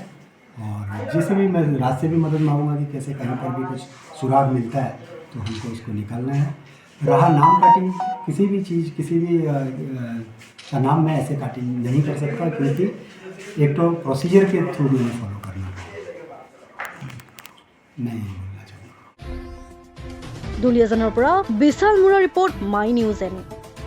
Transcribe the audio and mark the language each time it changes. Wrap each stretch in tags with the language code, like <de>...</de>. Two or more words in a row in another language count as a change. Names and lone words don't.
<hi>और जिसे भी मैं रात से भी मदद मांगूंगा कि कैसे कहीं पर भी कुछ सुराग मिलता है तो हमको उसको निकालना है। रहा नाम काटिंग, किसी भी चीज़, किसी भी का नाम मैं ऐसे काटिंग नहीं कर सकता, क्योंकि एक तो प्रोसीजर के थ्रू मैंने फॉलो करना नहीं बोलना चाहूँगा।</hi> <as>দুলীয়াজানৰ পৰা বিশাল মুৰা ৰিপৰ্ট মাই নিউজ এন।</as>